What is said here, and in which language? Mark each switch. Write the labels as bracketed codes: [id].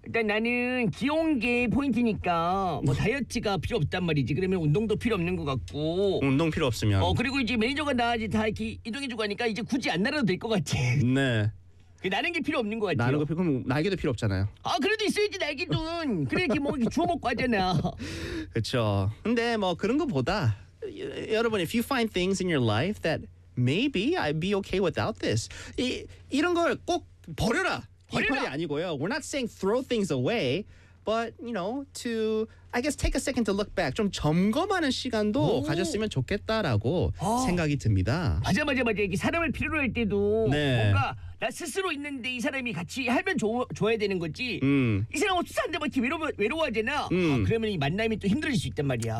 [ko] 일단 나는 귀여운 게 포인트니까 뭐 다이어트가 필요 없단 말이지. 그러면 운동도 필요 없는 것 같고. 운동 필요 없으면. 그리고 이제 매니저가 나 이제 다 이렇게 이동해주고 하니까 이제 굳이 안 날아도 될 것 같아. 네. 나는 게 필요 없는 것 같아요. 나는 거 필요 그럼 날개도 필요 없잖아요. 아 그래도 있어야지 날개도. 그래 이렇게 뭐 이렇게 주워 먹고 하잖아. 그렇죠. 근데 뭐 그런 것보다 여러분 [en] if you find things in your life that maybe I'd be okay without this. [ko] 이런 걸 꼭 버려라. 버리라 아니고요. [en] We're not saying throw things away, but you know, to I guess take a second to look back. [ko] 좀 점검하는 시간도 가졌으면 좋겠다라고 생각이 듭니다. 맞아. 이게 사람을 필요로 할 때도 네. 뭔가 나 스스로 있는데 이 사람이 같이 하면 줘야 되는 거지. 이 사람 없어서 안 되면 이렇게 외로워하잖아. 그러면 이 만남이 또 힘들어질 수 있단 말이야.